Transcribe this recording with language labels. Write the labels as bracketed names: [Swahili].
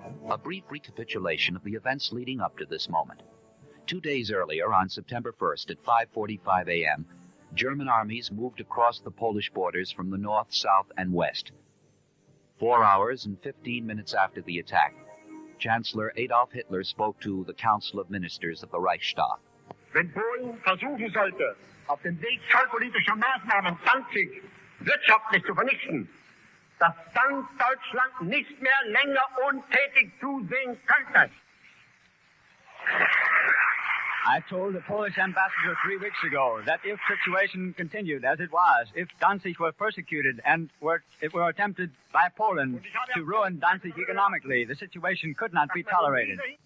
[English] A brief recapitulation of the events leading up to this moment. 2 days earlier, on September 1st at 5:45 a.m., German armies moved across the Polish borders from the north, south, and west. 4 hours and 15 minutes after the attack, Chancellor Adolf Hitler spoke to the Council of Ministers of the Reichstag. [German] Wenn Polen versuchen sollte, auf dem Weg zollpolitischer Maßnahmen Danzig wirtschaftlich zu vernichten, dass dann Deutschland nicht mehr länger untätig zusehen könnte. [English] I told the Polish ambassador 3 weeks ago that if situation continued as it was, if Danzig were persecuted and it were attempted by Poland to ruin Danzig economically, the situation could not be tolerated.